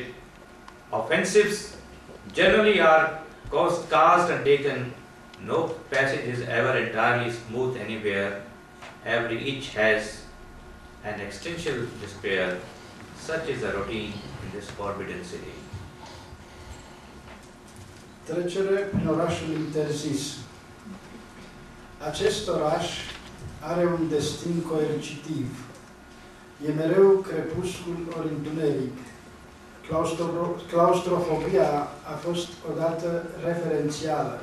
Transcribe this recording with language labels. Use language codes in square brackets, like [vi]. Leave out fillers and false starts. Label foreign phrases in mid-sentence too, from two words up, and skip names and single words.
[en] Offensives generally are caused and taken. No passage is ever entirely smooth anywhere. Every inch has an existential despair. Such is the routine in this forbidden city. [ro] Trecere prin orașul interzis. Acest oraș are un destin coercitiv. E mereu crepuscul ori întuneric. Claustrofobia a fost odată referențială.